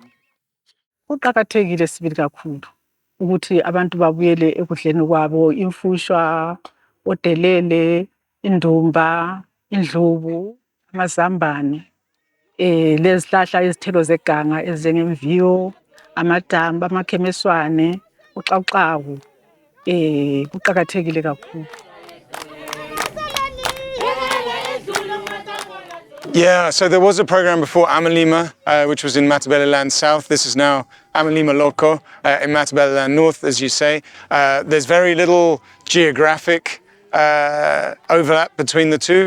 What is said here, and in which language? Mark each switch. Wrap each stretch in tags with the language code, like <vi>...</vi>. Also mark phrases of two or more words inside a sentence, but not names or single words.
<nd>Kuqhakathekile sibili kakhulu ukuthi abantu babuyele ekudleni kwabo imfushwa odelele indumba indlubu amazambane lezihlahla izithelo zeganga ezinjengemviyo amadamba amakhemeswane uxaxawu kuqhakathekile kakhulu.</nd> <en>Yeah, so there was a program before Amalima, which was in Ndebele South. This is now Amalima Loko in Ndebele North, as you say. There's very little geographic overlap between the two.</en>